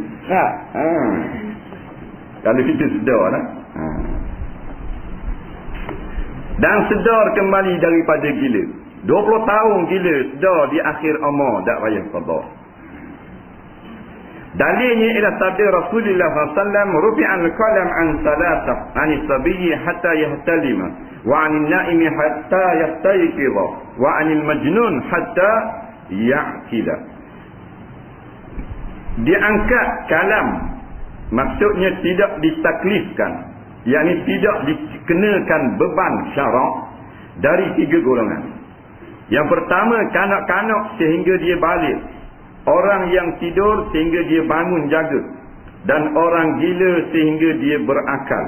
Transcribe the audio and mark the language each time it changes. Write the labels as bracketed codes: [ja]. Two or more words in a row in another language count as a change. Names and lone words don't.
[ms] Kalau kita sedar lah. Dan sedar kembali daripada gila. 20 tahun gila, sedar di akhir umur, tak payah qada. Dalilnya ialah sabda Rasulullah SAW, [ar] رفع القلم عن ثلاثة عن الصبي حتى يحتلم وعن النائم حتى يستيقظ وعن المجنون حتى يعقل. [ms] Diangkat kalam, maksudnya tidak ditaklifkan, yakni tidak dikenakan beban syarak dari 3 golongan. Yang pertama, kanak-kanak sehingga dia balik, orang yang tidur sehingga dia bangun jaga, dan orang gila sehingga dia berakal.